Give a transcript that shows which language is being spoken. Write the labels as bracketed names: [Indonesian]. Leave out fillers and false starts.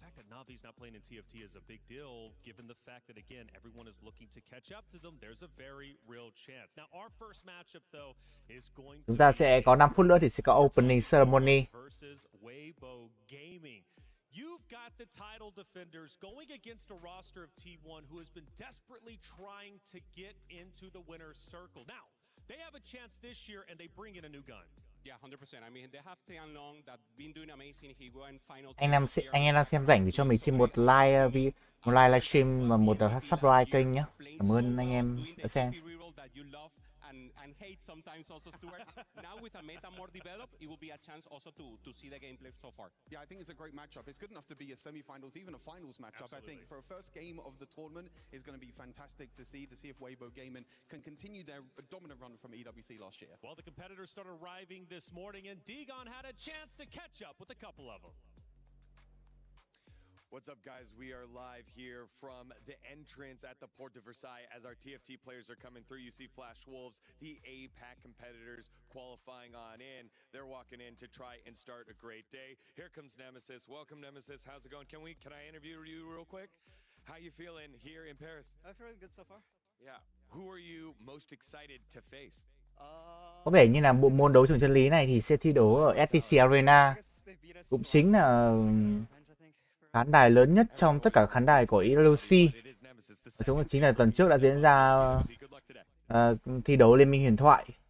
[English] Navi's not playing in TFT is a big deal, given the fact that, again, everyone is looking to catch up to them. There's a very real chance. Now, our first matchup, though, is going [Vietnamese] Chúng ta sẽ có 5 phút nữa thì sẽ có [English] opening ceremony. Versus Weibo Gaming. You've got the title defenders going against a roster of T1 who has been desperately trying to get into the winner's circle. Now, they have a chance this year and they bring in a new gun. Yeah, 100%. I mean, they have Tien Anh that been doing amazing. He went final. [Vietnamese] Anh em đang xem rảnh thì cho mình xin một like livestream và một subscribe kênh nhé. Cảm ơn anh em đã xem. [English] and hate sometimes also, Stuart. Now with a meta more developed, it will be a chance also to see the gameplay so far. Yeah, I think it's a great matchup. It's good enough to be a semi-finals, even a finals matchup. Absolutely. I think for a first game of the tournament is going to be fantastic to see if Weibo Gaming can continue their dominant run from EWC last year. Well, the competitors started arriving this morning, and Degon had a chance to catch up with a couple of them. What's up, guys? We are live here from the entrance at the Port de Versailles as our TFT players are coming through. You see Flash Wolves, the APAC competitors qualifying on in. They're walking in to try and start a great day. Here comes Nemesis. Welcome, Nemesis. How's it going? Can I interview you real quick? How you feeling here in Paris? I'm feeling good so far. Yeah. Who are you most excited to face? [Vietnamese] Có vẻ như là bộ môn đấu trường chân lý này thì sẽ thi đấu ở STC Arena, cũng chính là khán đài lớn nhất trong tất cả khán đài của EWC. Cũng chính là tuần trước đã diễn ra thi đấu Liên minh huyền thoại.